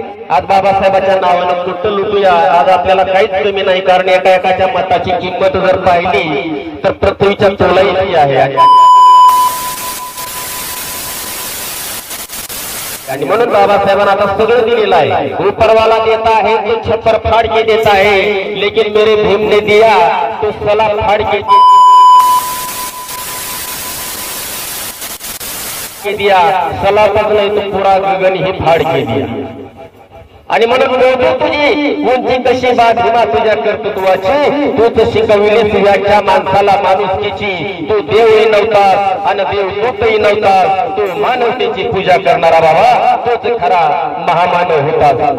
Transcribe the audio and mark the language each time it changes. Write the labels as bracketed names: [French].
[Marathi] आज बाबासाहेबांच्या नावानं कुठं लुटूया, आज आपल्याला काहीच कमी नाही. कारण एका एकाच्या मताची किंमत जर पाहिली तर पृथ्वीच्या तोला इतकी आहे. आणि म्हणून बाबासाहेबांना आता सगळं दिलेलं आहे. [Hindi] ऊपरवाला देता है तो छप्पर फाड़ के देता है, लेकिन मेरे भीम ने दिया तो सला फाड़ के दिया, सलापच नाही तो पुरा गगन ही फाड़ के दिया. [Marathi] आणि म्हणून मोठू तुझी उंची कशी बा भीमा तुझ्या कर्तृत्वाची, तूच शिकविलेस याच्या माणसाला माणुसकीची. तू देवही नव्हतास आणि देवदूतही नव्हतास, तू मानवतेची पूजा करणारा बाबा तोच खरा महामानव होतास.